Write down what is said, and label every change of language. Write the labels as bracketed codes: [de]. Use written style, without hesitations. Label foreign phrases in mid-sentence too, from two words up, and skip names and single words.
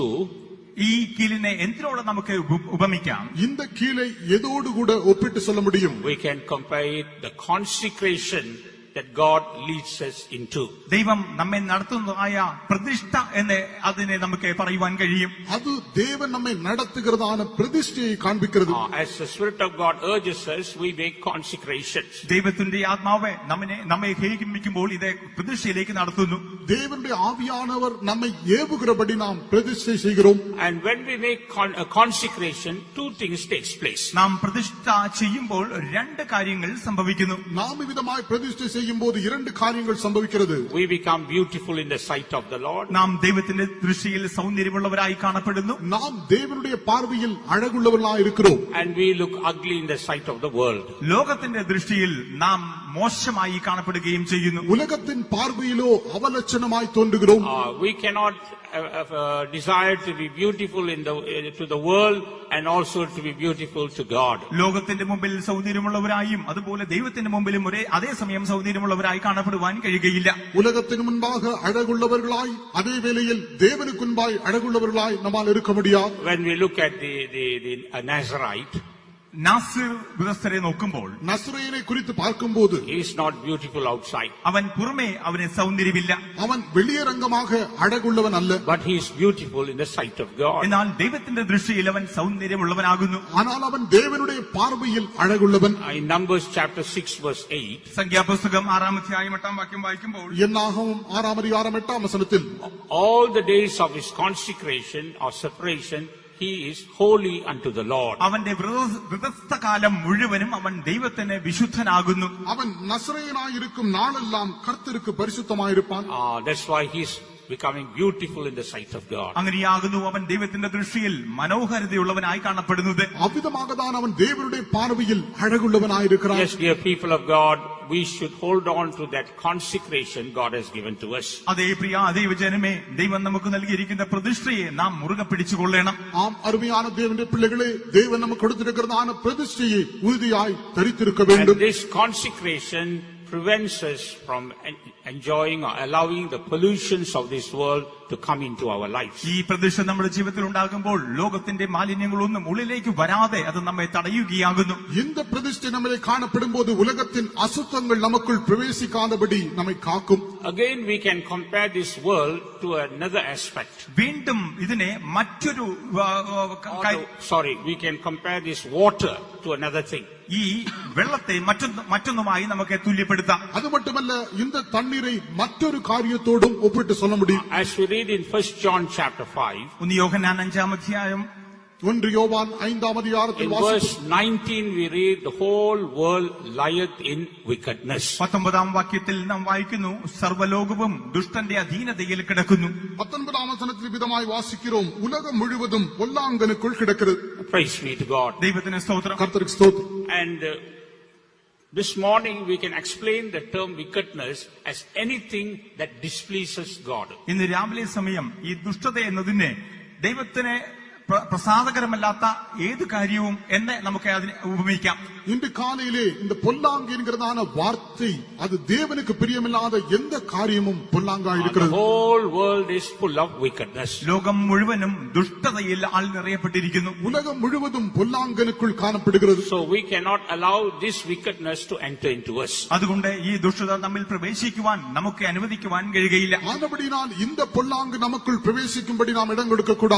[ml] ഈ കീലിനെ എന്തിനോട് നമുക്ക് ഉപമിക്കാം? [ta] இந்த கீழை எதோடு கூட ஒப்பிட்டு சொல்ல முடியும்? [en] We can compare it the consecration that God leads us into. [ml] ദൈവം നമ്മെ നടത്തുന്നതായ പ്രതിഷ്ഠ എന്ന് അതിനെ നമുക്ക് പറയുവാൻ കഴിയും. [ta] அது தேவன் நம்மை நடத்துகிறதான பிரதிஷ்டையை காண்பிக்கிறது. [en] As the Spirit of God urges us, we make consecrations. [ml] ദൈവത്തിന്റെ ആത്മാവ് നമ്മെ ഹേഹിക്കുമ്പോൾ ഇത് പ്രതിഷ്ഠയിലേക്ക് നടത്തുന്നു. [ta] தேவனுடைய ஆவியானவர் நம்மை ஏவுகிறபடி நாம் பிரதிஷ்டை செய்கிறோம். [en] And when we make a consecration, two things takes place. [ml] നാം പ്രതിഷ്ഠ ചെയ്യുമ്പോൾ രണ്ട് കാര്യങ്ങൾ സംഭവിക്കുന്നു. [ta] நாம் விதமாய் பிரதிஷ்டை செய்யும் போது இரண்டு காரியங்கள் சம்பவிக்கிறது. [en] We become beautiful in the sight of the Lord. [ml] നാം ദൈവത്തിന്റെ ദൃഷ്ടിയിൽ സൗന്ദര്യമുള്ളവരായി കാണപ്പെടുന്നു. [ta] நாம் தேவனுடைய பார்வையில் அழகுள்ளவர்களாய் இருக்கிறோம். [en] And we look ugly in the sight of the world. [ml] ലോകത്തിന്റെ ദൃഷ്ടിയിൽ നാം മോശമായി കാണപ്പെടുകയും ചെയ്യുന്നു. [ta] உலகத்தின் பார்வையிலோ அவலட்சணமாய் தோன்றுகிறோம். [en] We cannot desire to be beautiful to the world and also to be beautiful to God. [ml] ലോകത്തിന്റെ മുമ്പിൽ സൗന്ദര്യമുള്ളവരായും അതുപോലെ ദൈവത്തിന്റെ മുമ്പിലും അതേ സമയം സൗന്ദര്യമുള്ളവരായി കാണപ്പെടുവാൻ കഴിയുകയില്ല. [ta] உலகத்தின் முன்பாக அழகுள்ளவர்களாய் அதே வேளையில் தேவனுக்கு முன்பாய் அழகுள்ளவர்களாய் நம்மால் இருக்க முடியாது. [en] When we look at the Nazarite, [ml] നാസിർ വിദഗ്ധരെ നോക്കുമ്പോൾ [ta] நசரேயனை குறித்து பார்க்கும்போது [en] he is not beautiful outside, [ml] അവൻ പുറമേ അവന് സൗന്ദര്യമില്ല. [ta] அவன் வெளியரங்கமாக அழகுள்ளவன் அல்ல. [en] but he is beautiful in the sight of God. [ml] എന്നാൽ ദൈവത്തിന്റെ ദൃഷ്ടിയിൽ അവൻ സൗന്ദര്യമുള്ളവനാകുന്നു. [ta] ஆனால் அவன் தேவனுடைய பார்வையில் அழகுள்ளவன். [en] In Numbers chapter 6 verse 8, [ml] സംഖ്യാപുസ്തകം 6-ാം അധ്യായം 8-ാം വാക്യം വായിക്കുമ്പോൾ [ta] என்னாகவும் 6-ாம் அதிகாரம் 8-ாம் வசனத்தில் [en] all the days of his consecration or separation he is holy unto the Lord. [ml] അവന്റെ വ്രതസ്ഥകാലം മുഴുവനും അവൻ ദൈവത്തിന് വിശുദ്ധനാകുന്നു. [ta] அவன் நசரேயனாயிருக்கும் நாளெல்லாம் கர்த்தருக்கு பரிசுத்தமாயிருப்பான். [en] That's why he is becoming beautiful in the sight of God. [ml] അങ്ങനെയാകുന്നു അവൻ ദൈവത്തിന്റെ ദൃഷ്ടിയിൽ മനോഹരതയുള്ളവനായി കാണപ്പെടുന്നത്. [ta] அவ்விதமாகத்தான் அவன் தேவனுடைய பார்வையில் அழகுள்ளவனாயிருக்கிறான். [en] Yes, dear people of God, we should hold on to that consecration God has given to us. [ml] അതേ പ്രിയ ദൈവജനമേ, ദൈവം നമുക്ക് നൽകിയിരിക്കുന്ന പ്രതിഷ്ഠയെ നാം മുറുകെ പിടിച്ചുകൊള്ളണം. [ta] ஆம் அருமையான தேவனுடைய பிள்ளைகளே, தேவன் நமக்கு கொடுத்திருக்கிறதான பிரதிஷ்டையை உறுதியாய் தரித்திருக்க வேண்டும். [en] And this consecration prevents us from enjoying or allowing the pollutions of this world to come into our lives. [ml] ഈ പ്രതിഷ്ഠ നമ്മുടെ ജീവിതത്തിൽ ഉണ്ടാകുമ്പോൾ ലോകത്തിന്റെ മാലിന്യങ്ങളൊന്നും ഉള്ളിലേക്ക് വരാതെ അത് നമ്മെ തടയുകയാകുന്നു. [ta] இந்த பிரதிஷ்டை நம்மிலே காணப்படும்போது உலகத்தின் அசுத்தங்கள் நமக்குள் பிரவேசிக்காதபடி நம்மை காக்கும். [en] Again we can compare this world to another aspect. [ml] വീണ്ടും ഇതിനെ മറ്റൊരു [en] we can compare this water to another thing. [ml] ഈ വെള്ളത്തെ മറ്റൊന്നുമായി നമുക്ക് തുല്യപ്പെടുത്താം. [ta] அது மட்டுமல்ல, இந்த தண்ணீரை மற்றொரு காரியத்தோடும் ஒப்பிட்டு சொல்ல முடியும். [en] As we read in 1 John chapter 5, [ml] 1 യോഹന്നാൻ 5-ാം അധ്യായം [ta] 1 யோவான் 5-ாம் அதிகாரத்தில் [en] in verse 19 we read the whole world lieth in wickedness. [ml] 19-ാം വാക്യത്തിൽ നാം വായിക്കുന്നു, സർവ്വലോകവും ദുഷ്ടന്റെ അധീനതയിൽ കിടക്കുന്നു. [ta] 19-ாம் வசனத்தில் விதமாய் வாசிக்கிறோம், உலகம் முழுவதும் பொல்லாங்கனுக்குள் கிடக்கிறது. [en] Praise be to God. [ml] ദൈവത്തിന് സ്തോത്രം. [ta] கர்த்தருக்கு ஸ்தோத்திரம். [en] And this morning we can explain the term wickedness as anything that displeases God. [ml] ഇന്ന് രാവിലെ സമയം ഈ ദുഷ്ടത എന്നതിനെ ദൈവത്തിന് പ്രസാദകരമല്ലാത്ത ഏത് കാര്യവും എന്ന നമുക്ക് അതിനെ ഉപമിക്കാം. [ta] இன்று காலையிலே இந்த பொல்லாங்கு என்கிறதான வார்த்தை அது தேவனுக்கு பிரியமில்லாத எந்த காரியமும் பொல்லாங்கா இருக்கிறது. [en] The whole world is full of wickedness. [ml] ലോകം മുഴുവനും ദുഷ്ടതയിൽ നിറയപ്പെട്ടിരിക്കുന്നു. [ta] உலகம் முழுவதும் பொல்லாங்கனுக்குள் காணப்படுகிறது. [en] So we cannot allow this wickedness to enter into us. [ml] അതുകൊണ്ട് ഈ ദുഷ്ടത നമ്മിൽ പ്രവേശിക്കുവാൻ നമുക്ക് അനുവദിക്കുവാൻ കഴിയുകയില്ല. [ta] ஆனபடியால் இந்த பொல்லாங்கு நமக்குள் பிரவேசிக்கும்படி நாம் இடம் கொடுக்க கூடாது.